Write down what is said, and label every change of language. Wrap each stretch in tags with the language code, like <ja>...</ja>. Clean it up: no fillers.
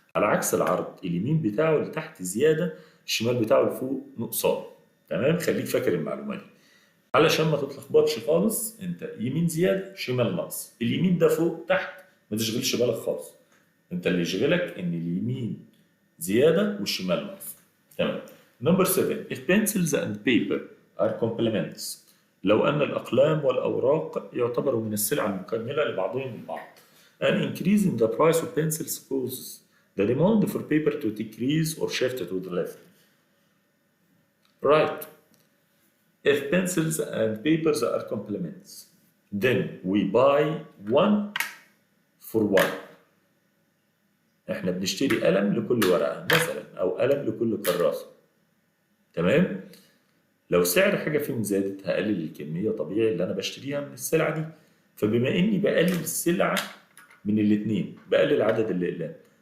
<ar>على عكس العرض، اليمين بتاعه لتحت زيادة، الشمال بتاعه لفوق نقصان. تمام؟ خليك فاكر المعلومة دي علشان ما تتلخبطش خالص. انت يمين زيادة، شمال نقص، اليمين ده فوق تحت، ما تشغلش بالك خالص. انت اللي يشغلك ان اليمين زيادة والشمال نقص.</ar> <en>تمام. Number 7. If pencils and paper are complements.</en> <ar>لو أن الأقلام والأوراق يعتبروا من السلع المكملة لبعضهم البعض.</ar> <en>An increase in the price of pencils causes the demand for paper to decrease or shift to the left. Right. If pencils and papers are complements, then we buy one for one.</en> <ar>احنا بنشتري قلم لكل ورقة مثلا، أو قلم لكل كراسة. تمام؟ لو سعر حاجة فيهم زادت هقلل الكمية طبيعي اللي أنا بشتريها من السلعة دي. فبما إني بقلل السلعة من الاتنين، بقلل عدد الأقلام.</ar>